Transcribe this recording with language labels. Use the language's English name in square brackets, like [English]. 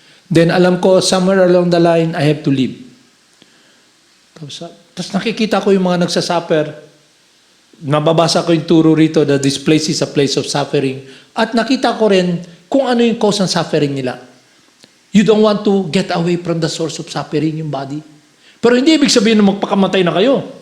[English] Then [Filipino] alam ko, [English] somewhere along the line, I have to leave. [Filipino] Tapos nakikita ko yung mga nagsasuffer. Nababasa ko yung turo rito [English] that this place is a place of suffering. [Filipino] At nakita ko rin kung ano yung cause ng suffering nila. [English] You don't want to get away from the source of suffering, yung body. [Filipino] Pero hindi ibig sabihin na magpakamatay na kayo.